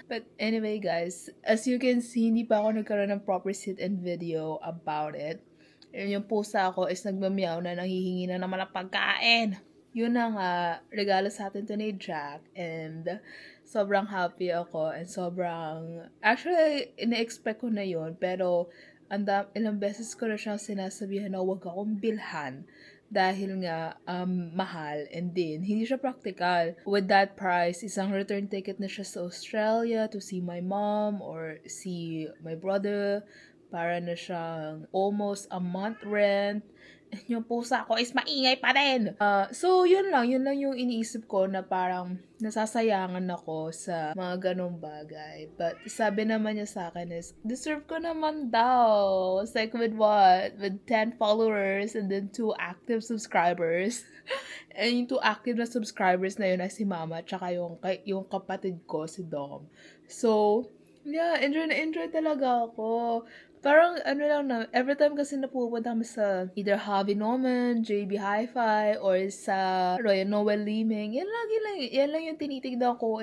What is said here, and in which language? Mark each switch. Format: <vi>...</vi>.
<en>But anyway, guys, as you can see,</en> <tl>hindi pa ako nagkaroon ng proper sit-and</tl> <en>video about it.</en> <tl>And yung pusa ko is nagmamiyaw na, nanghihingi na naman ng pagkain. Yun na nga, regalo sa atin to ni Jack. And sobrang happy ako. And actually, ina-expect ko na yun. Pero, ilang beses ko na siyang sinasabihan na huwag akong bilhan. Dahil nga, mahal.</tl> <en>And then,</en> <tl>hindi siya practical.</tl> <en>With that price,</en> <tl>isang return ticket na siya sa</tl> <en>Australia to see my mom or see my brother.</en> <tl>Para na siyang</tl> <en>almost a month rent.</en> <tl>Yung pusa ko is maingay pa din. So, yun lang yung iniisip ko na parang nasasayangan ako sa mga ganong bagay. But, sabi naman niya sa akin is, deserve ko naman daw.</tl> <en>It's like with what? With 10 followers and then 2 active subscribers.</en> <tl>And yung</tl> <en>2 active</en> <tl>na subscribers na yun ay si Mama tsaka yung kapatid ko, si Dom. So,</tl> <en>Yeah,</en> <tl>enjoy na enjoy talaga ako. Parang ano lang na,</tl> <en>every time</en> <tl>kasi napupunta kami sa either Harvey Norman, JB Hi-Fi, or sa Royal Noel Liming, yan lang yung tinitignan ko.</tl>